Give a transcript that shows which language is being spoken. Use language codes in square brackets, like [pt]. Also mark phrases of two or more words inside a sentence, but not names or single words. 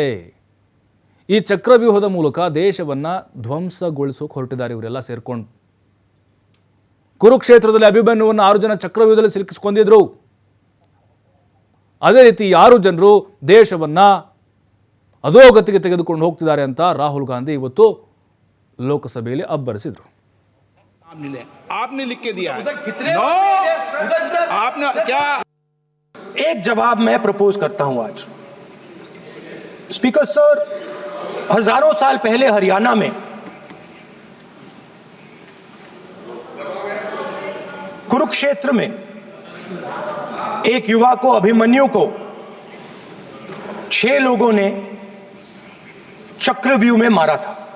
[kn] ಈ ಚಕ್ರವ್ಯೂಹದ ಮೂಲಕ ದೇಶವನ್ನು ಧ್ವಂಸಗೊಳಿಸೋಕೆ ಹೊರಟಿದ್ದಾರೆ ಇವರೆಲ್ಲ ಸೇರ್ಕೊಂಡು. ಕುರುಕ್ಷೇತ್ರದಲ್ಲಿ ಅಭಿಮನ್ಯುವನ್ನು 6 ಜನ ಚಕ್ರವ್ಯೂಹದಲ್ಲಿ ಸಿಲುಕಿಸಿಕೊಂಡಿದ್ರು. ಅದೇ ರೀತಿ 6 ಜನರು ದೇಶವನ್ನು ಅಧೋಗತಿಗೆ ತೆಗೆದುಕೊಂಡು ಹೋಗ್ತಿದ್ದಾರೆ ಅಂತ ರಾಹುಲ್ ಗಾಂಧಿ ಇವತ್ತು ಲೋಕಸಭೆಯಲ್ಲಿ ಅಬ್ಬರಿಸಿದರು. [hi] एक जवाब मैं प्रपोज करता हूं आज. [en] speaker sir, [hi] हजारों साल पहले हरियाणा में कुरुक्षेत्र में एक युवा को, अभिमन्यु को 6 लोगों ने चक्रव्यूह में मारा था.